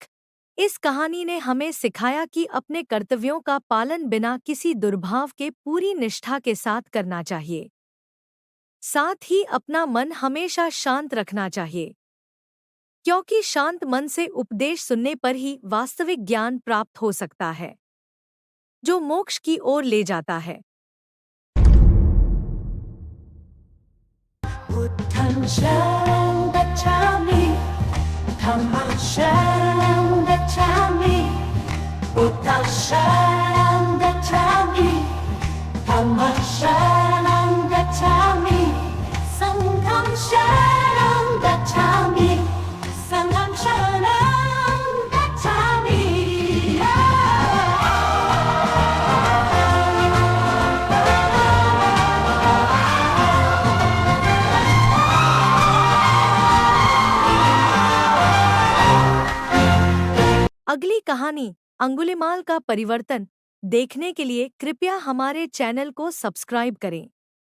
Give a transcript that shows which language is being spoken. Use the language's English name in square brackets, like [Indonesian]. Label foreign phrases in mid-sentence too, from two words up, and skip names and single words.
[Hindi] इस कहानी ने हमें सिखाया कि अपने कर्तव्यों का पालन बिना किसी दुर्भाव के पूरी निष्ठा के साथ करना चाहिए। साथ ही अपना मन हमेशा शांत रखना चाहिए, क्योंकि शांत मन से उपदेश सुनने पर ही वास्तविक ज्ञान प्राप्त हो सकता है, जो मोक्ष की ओर ले जाता है। [Pali] बुद्धं शरणं गच्छामि, धम्मं शरणं गच्छामि, बुद्धं शरणं गच्छामि, धम्मं शरणं गच्छामि, संघं शरणं गच्छामि, संघं शरणं गच्छामि। [Hindi] अगली कहानी अंगुलिमाल का परिवर्तन देखने के लिए कृपया हमारे चैनल को सब्सक्राइब करें।